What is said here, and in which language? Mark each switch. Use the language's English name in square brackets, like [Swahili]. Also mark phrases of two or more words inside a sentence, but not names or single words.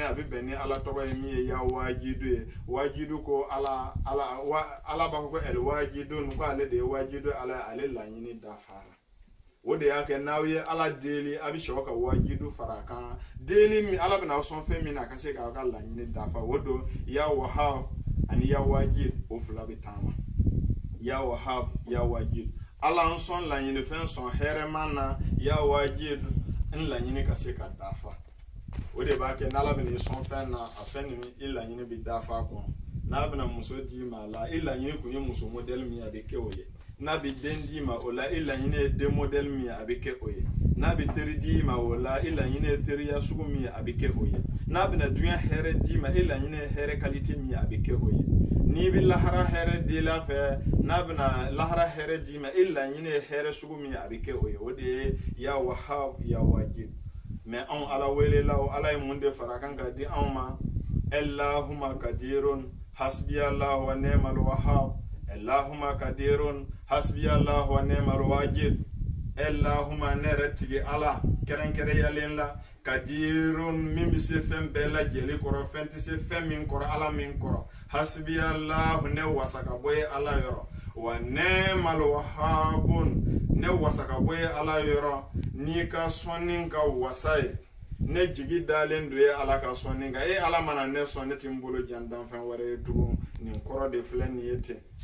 [Bambara] a bɛ bɛn ni ala tɔgɔ ye min ye [Arabic] يا واجد [Bambara] ye wajidu ko ala b'a fɔ ko [Arabic] الواجد [Bambara] ko ale de ye wajidu ale laɲini dafara o de y'a kɛ n'aw ye ala deli a bɛ sɔrɔ ka wajidu fara kan deli min ala bɛna sɔn fɛn min na a ka se k'a ka laɲini dafa o don [Arabic] يا وهاب [Bambara] ani [Arabic] يا واجد [Bambara] o fila bɛ taama [Arabic] يا وهاب يا واجد [Bambara] ala an sɔn laɲinifɛn sɔn hɛrɛma na [Arabic] يا واجد [Bambara] n laɲini ka se ka dafa o de b'a kɛ n'ala bɛna i sɔn fɛn na a fɛn nin i laɲini bɛ dafa a kɔnɔ n'a bɛna muso d'i ma a la i laɲini kun ye muso modèle min ye a bɛ kɛ o ye n'a bɛ den d'i ma o la i laɲini ye den modèle min ye a bɛ kɛ o ye n'a bɛ teri d'i ma o la i laɲini ye teriya sugu min ye a bɛ kɛ o ye n'a bɛna dunya hɛrɛ d'i ma i laɲini ye hɛrɛ qualité min ye a bɛ kɛ o ye n'i bɛ lahara hɛrɛ dila fɛ n'a bɛna lahara hɛrɛ d'i ma i laɲini ye hɛrɛ sugu min ye a bɛ kɛ o ye o de ye [Arabic] يا وهاب يا واجب [Bambara] mais anw ala welelaw ala ye mun de fara kan ka di anw ma [Arabic] اللهم قادر حسبي الله ونعم الوهاب اللهم قادر حسبي الله ونعم الواجب اللهم [Bambara] neretigi ala kerenkere yalen la kadirun min bi se fɛn bɛɛ lajɛlen kɔrɔ fɛn tɛ se fɛn min kɔrɔ ala min kɔrɔ hasbiyallahu ne wasa ka bɔ ye ala yɔrɔ [Arabic] ونعم الوهاب [Bambara] ne wasa ka bɔ ye ala yɔrɔ n'i ka sɔnni ka wasa ye ne jigi dalen do ye ala ka sɔnni kan ala mana ne sɔn ne ti n bolo jan danfɛn wɛrɛ ye tugun nin kɔrɔ de filɛ nin ye ten